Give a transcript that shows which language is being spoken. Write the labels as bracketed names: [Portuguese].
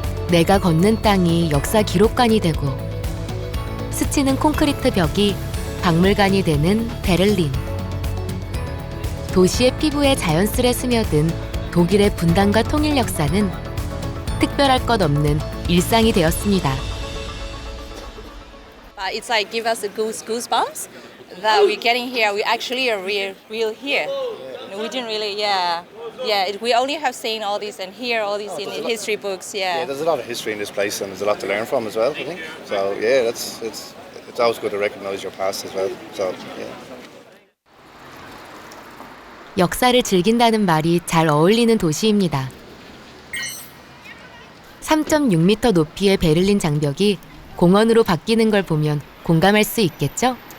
[Korean] 내가 걷는 땅이 역사 기록관이 되고 스치는 콘크리트 벽이 박물관이 되는 베를린. 도시의 피부에 자연스레 스며든 독일의 분단과 통일 역사는 특별할 것 없는 일상이 되었습니다. [English] It's like give us a goosebumps that we're getting here. We actually are real here. We didn't really, we only have seen all these and hear all these in history books. Yeah, there's a lot of history in this place, and there's a lot to learn from as well, I think. So yeah, it's always good to recognise your past as well. So yeah. [Korean] 역사를 즐긴다는 말이 잘 어울리는 도시입니다. 3.6m 높이의 베를린 장벽이 공원으로 바뀌는 걸 보면 공감할 수 있겠죠?